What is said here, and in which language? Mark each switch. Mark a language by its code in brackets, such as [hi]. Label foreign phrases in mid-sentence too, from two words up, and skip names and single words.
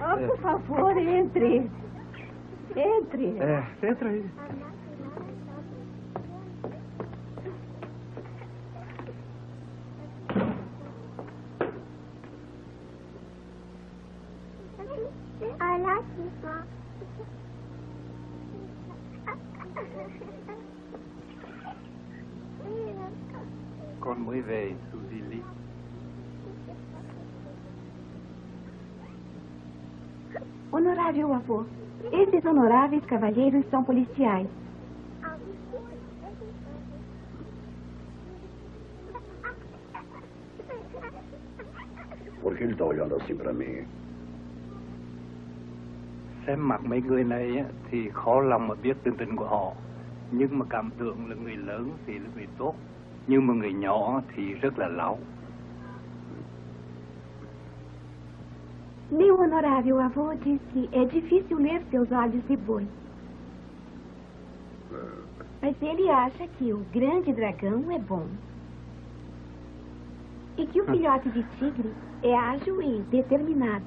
[pt] Por favor, entre. Entre. Entra aí. Olha aqui, só. [vi] Con mới về Suzy. [pt] Honorável avô, esses honoráveis cavalheiros são policiais. Por que ele está olhando assim para mim? [vi] Xem mặt mấy người này á, thì khó lòng mà biết tình tình của họ. Nhưng mà cảm tưởng là người lớn thì là người tốt. Nhưng mà người nhỏ thì rất là láo. [pt] Meu honorável avô diz que é difícil ler seus olhos de boi. Mas ele acha que o grande dragão é bom. E que o filhote de tigre é ágil e determinado.